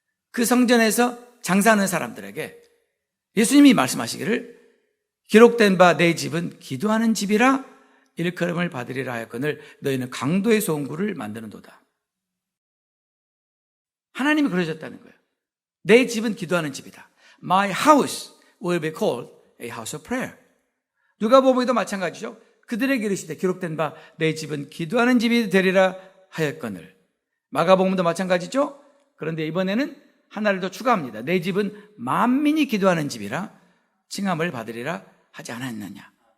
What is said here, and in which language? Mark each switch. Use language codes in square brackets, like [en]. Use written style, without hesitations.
[ko] 그 성전에서 장사하는 사람들에게 예수님이 말씀하시기를 기록된 바 내 집은 기도하는 집이라 일컬음을 받으리라 하였거늘 너희는 강도의 소음구를 만드는도다. 하나님이 그러셨다는 거예요. 내 집은 기도하는 집이다. [en] My house will be called a house of prayer. [ko] 누가복음에도 마찬가지죠. 그들에게 이르시되 기록된 바 내 집은 기도하는 집이 되리라 하였거늘. 마가복음도 마찬가지죠. 그런데 이번에는 하나를 더 추가합니다. 내 집은 만민이 기도하는 집이라 칭함을 받으리라 하지 않았느냐.